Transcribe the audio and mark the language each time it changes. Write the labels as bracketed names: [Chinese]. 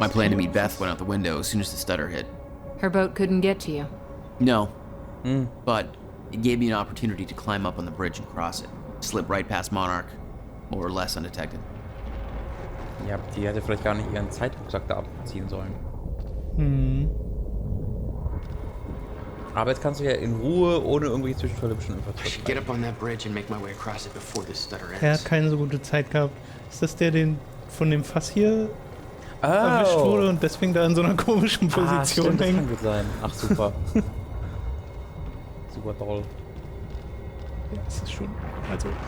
[English] My plan to meet Beth went out the window as soon as the stutter hit. Her boat couldn't get to you. No. But it gave me an opportunity to climb up on the bridge and cross it. Slip right past Monarch, more or less undetected. [German] Ja, die hätte vielleicht gar nicht ihren Zeitrucksack da abziehen sollen. Aber jetzt kannst du ja in Ruhe, ohne irgendwelche Zwischenfälle bestimmt [English] I should get up on that bridge and make my way across it before this stutter ends. [German] Er hat keine so gute Zeit gehabt. Ist das der, den von dem Fass hier erwischt wurde und deswegen da in so einer komischen Position stimmt, das hängt? kann gut sein. Ach, super. Super toll. Ja, das ist schon, also